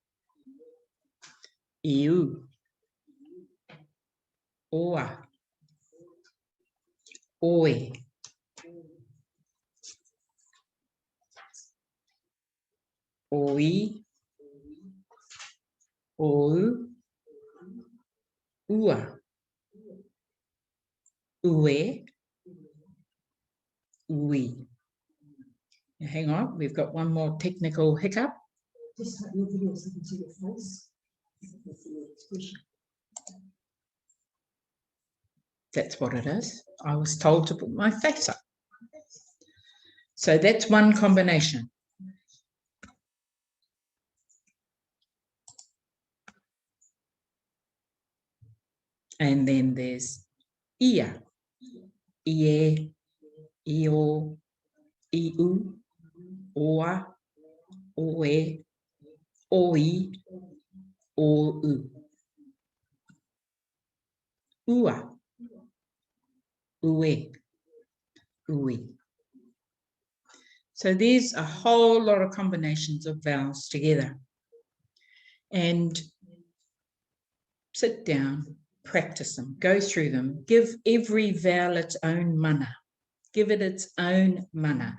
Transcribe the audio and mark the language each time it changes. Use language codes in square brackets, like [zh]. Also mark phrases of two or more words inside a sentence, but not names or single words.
[sm] iu, oa, oe, oi, ou, ua, ue, ui. [en] Now, hang on, we've got one more technical hiccup. Just your video so I can see your face. That's what it is. I was told to put my face up. So that's one combination. And then there's [sm] ia, ie, io, iu, oa, oe, oi, ou, ua, ue, ui. [en] So there's a whole lot of combinations of vowels together. And sit down, practice them, go through them, give every vowel its own mana. Give it its own mana.